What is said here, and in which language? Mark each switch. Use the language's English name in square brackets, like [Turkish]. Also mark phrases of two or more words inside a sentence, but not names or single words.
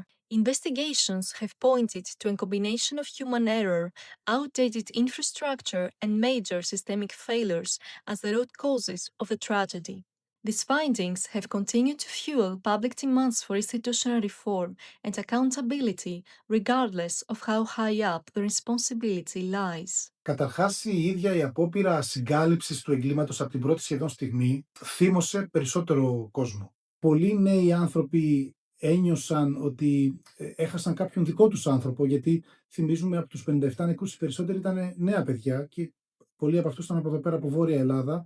[English] Investigations have pointed to a combination of human error, outdated infrastructure, and major systemic failures as the root causes of the tragedy. These findings have continued to fuel public demands for institutional reform and accountability, regardless of how high up the responsibility lies. [Greek] Καταρχάς, η ίδια η απόπειρα συγκάλυψης του εγκλήματος από την πρώτη σχεδόν στιγμή θύμωσε περισσότερο κόσμο. Πολλοί νέοι άνθρωποι ένιωσαν ότι έχασαν κάποιον δικό τους άνθρωπο, γιατί θυμίζουμε από τους 57 νεκρούς οι περισσότεροι ήταν νέα παιδιά και πολλοί από αυτούς ήταν από εδώ πέρα από Βόρεια Ελλάδα.